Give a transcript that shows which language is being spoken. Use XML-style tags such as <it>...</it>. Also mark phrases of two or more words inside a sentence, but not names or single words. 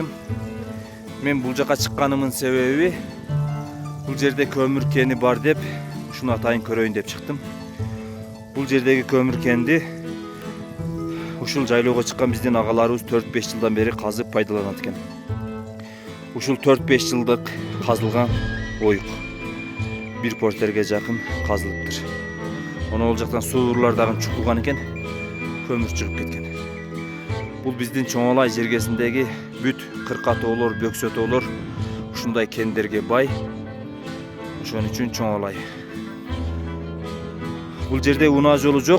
<ky>Мен бул жака чыкканымдын себеби бул жерде көмүр кени бар деп ушуну атайын көрөйүн деп чыктым. Бул жердеги көмүр кенди ушул жайлоого чыккан биздин агаларыбыз 4-5 жылдан бери казып пайдаланат экен. Ушул 4-5 жылдык казылган оюк 1 портерге жакын казылыптыр. Оны ол жактан суурлар дагы чукулган экен. Көмүр чыгып кеткен. Бул биздин Чоңалай жергесиндеги бүт кыркатоолор, бөксөтөөлөр ушундай кендерге бай. Ошон үчүн Чоңалай. Бул жерде унаа жолу жок.</ky>